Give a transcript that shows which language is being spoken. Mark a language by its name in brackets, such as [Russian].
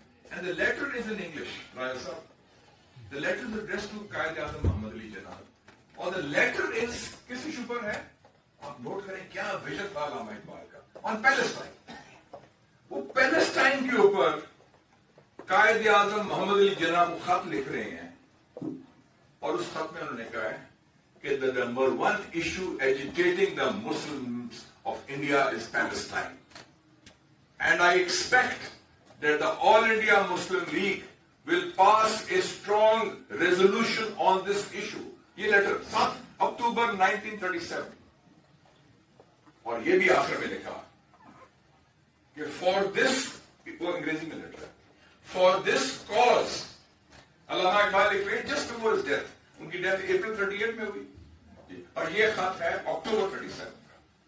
[English] And the letter is in English, Raja sahab. The letter is addressed to Quaid Azam Muhammad Ali Jinnah. [Urdu] اور [English] the letter is [Urdu] کس issue پر ہے؟ آپ note کریں کیا ویژن تھا علامہ اقبال کا. [English] On Palestine. [Urdu] وہ پیلسٹائن کے اوپر قائد اعظم محمد علی جناح کو خط لکھ رہے ہیں. اور اس خط میں انہوں نے کہا ہے کہ [English] the number 1 issue agitating the Muslims of India is Palestine. And I expect that the All India Muslim League will pass a strong resolution on this issue. [Urdu] یہ لیٹر 7 اکتوبر 1937. اور یہ بھی آخر میں لکھا کہ فار دس, وہ انگریزی میں لیٹر, فار دس کاز, علامہ اقبال لکھ رہے ہیں [English] Just before his death. [Urdu] ان کی ڈیتھ اپریل 38 میں ہوئی, اور یہ خط ہے اکتوبر 37 کا.